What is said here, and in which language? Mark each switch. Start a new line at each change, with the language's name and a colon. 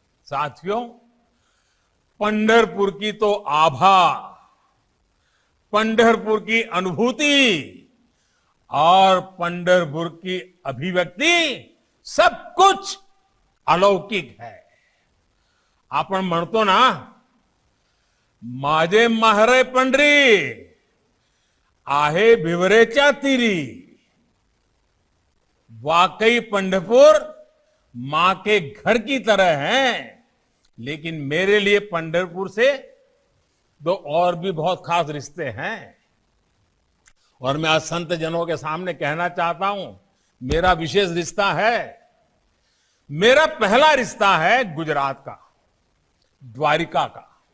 Hindi: साथियों, पंढरपुर की तो आभा, पंढरपुर की अनुभूति और पंढरपुर की अभिव्यक्ति सब कुछ अलौकिक है।
Marathi: आपण म्हणतो ना, माझे माहेर पंढरी आहे भिवरेच्या तीरी,
Hindi: वाकई पंढरपुर मां के घर की तरह है। लेकिन मेरे लिए पंढरपुर से दो और भी बहुत खास रिश्ते हैं, और मैं आज संत जनों के सामने कहना चाहता हूं, मेरा विशेष रिश्ता है। मेरा पहला रिश्ता है गुजरात का, द्वारिका का।